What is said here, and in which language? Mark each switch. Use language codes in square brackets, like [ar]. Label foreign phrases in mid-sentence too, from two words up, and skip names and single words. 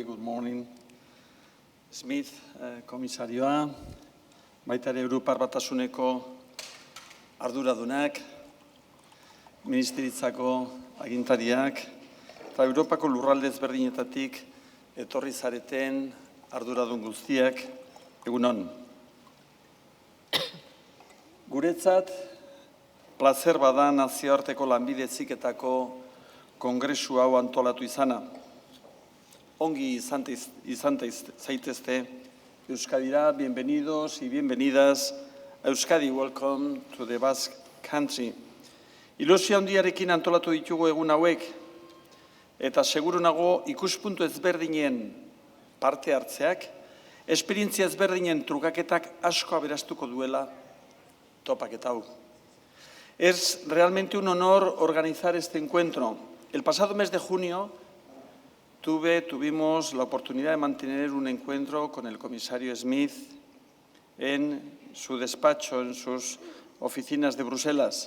[en] Good morning. [eu] Schmit, komisarioa, baita ere Europar Batasuneko arduradunak, ministeritzako agintariak, eta Europako lurralde ezberdinetatik etorri zareten arduradun guztiak, egun on. Guretzat, plazer bada Nazioarteko Lanbide Heziketako kongresu hau antolatu izana. Ongi izan zaitezte Euskadira, [es] bienvenidos y bienvenidas a Euskadi, [en] welcome to the Basque Country. [eu] Ilusio handiarekin antolatu ditugu egun hauek, eta seguru nago ikuspuntu ezberdinen parte hartzeak, esperientzia ezberdinen trukaketak asko aberastuko duela topaketa hau. [es] Es realmente un honor organizar este encuentro. El pasado mes de junio tuvimos la oportunidad de mantener un encuentro con el comisario Schmit en su despacho, en sus oficinas de Bruselas.